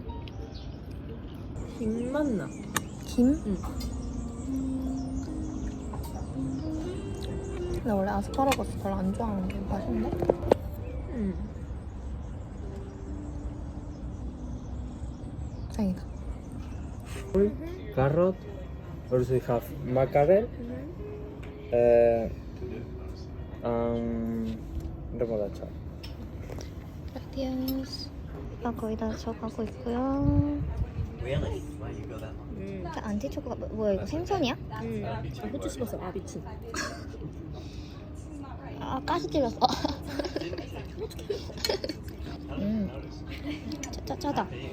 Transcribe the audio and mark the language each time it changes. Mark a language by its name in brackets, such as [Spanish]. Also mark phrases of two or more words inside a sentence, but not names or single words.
[Korean] 김 맛나. 김? 응. 나 원래 아스파라거스 별로 안 좋아하는데 맛있네? 응. 다행이다. [English] Carrot. Also we have mackerel. [Spanish] Remolacha. gracias. [Korean] 거의 다 져가고 있고요. 자, 안티초코가 뭐야 이거 생선이야? 응. 아, 후추 씹었어. 아 미친. 아 가시 찔렸어. 짜다.